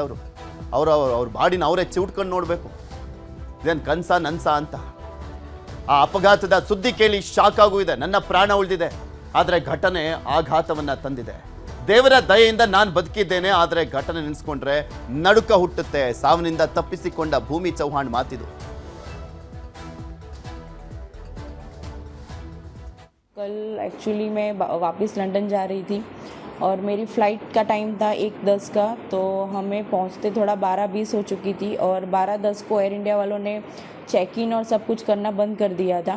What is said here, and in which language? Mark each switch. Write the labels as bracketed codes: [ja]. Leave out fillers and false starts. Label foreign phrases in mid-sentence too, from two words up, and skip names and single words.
[kn] ಅವ್ರ ಬಾಡಿನ ಅವರೇ ಚಿವುಟ್ಕೊಂಡು ನೋಡಬೇಕು, ಇದೇನು ಕನಸ ನನ್ಸ ಅಂತ. ಆ ಅಪಘಾತದ ಸುದ್ದಿ ಕೇಳಿ ಶಾಕ್ ಆಗುತ್ತಿದೆ. ನನ್ನ ಪ್ರಾಣ ಉಳಿದಿದೆ, ಆದರೆ ಘಟನೆ ಆಘಾತವನ್ನು ತಂದಿದೆ. ದೇವರ ದಯೆಯಿಂದ ನಾನು ಬದುಕಿದ್ದೇನೆ, ಆದರೆ ಘಟನೆ ನೆನೆಸ್ಕೊಂಡ್ರೆ ನಡುಕ ಹುಟ್ಟುತ್ತೆ. ಸಾವಿನಿಂದ ತಪ್ಪಿಸಿಕೊಂಡ ಭೂಮಿ ಚೌಹಾಣ್ ಮಾತಿದು. [hi] कल एक्चुअली मैं वापस लंदन जा रही थी और मेरी फ़्लाइट का टाइम था 1:10 का, तो हमें पहुंचते थोड़ा 12:20 हो चुकी थी और 12:10 को एयर इंडिया वालों ने [en] check in [hi] और सब कुछ करना बंद कर दिया था.